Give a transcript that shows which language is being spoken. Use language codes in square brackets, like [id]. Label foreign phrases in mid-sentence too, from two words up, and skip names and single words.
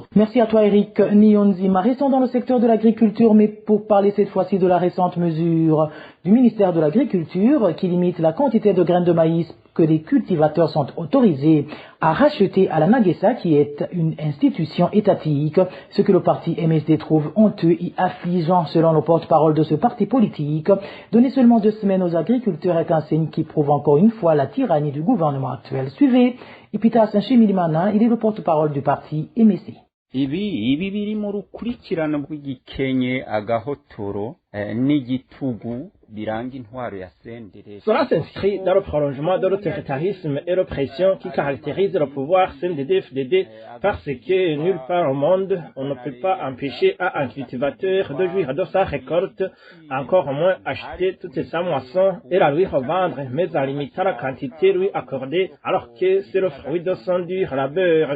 [fr] Merci à toi Eric Nyonzima. Restons dans le secteur de l'agriculture, mais pour parler cette fois-ci de la récente mesure du ministère de l'Agriculture qui limite la quantité de graines de maïs que les cultivateurs sont autorisés à racheter à la Nagesa, qui est une institution étatique, ce que le parti MSD trouve honteux et affligeant selon le porte-parole de ce parti politique. Donner seulement 2 semaines aux agriculteurs est un signe qui prouve encore une fois la tyrannie du gouvernement actuel. Suivez Ipita Sanchimilimana, il est le porte-parole du parti MSD. [rn] ibi biri mu rukurikirano rw'igikenye agahotoro n'igitugu [fr] Cela s'inscrit dans le prolongement de l'autoritarisme et l'oppression qui caractérise le pouvoir CNDD-FDD parce que nulle part au monde on ne peut pas empêcher à un cultivateur de jouir de sa récolte, encore moins acheter toute sa moisson et la lui revendre, mais en limitant la quantité lui accordée alors que c'est le fruit de son dur labeur.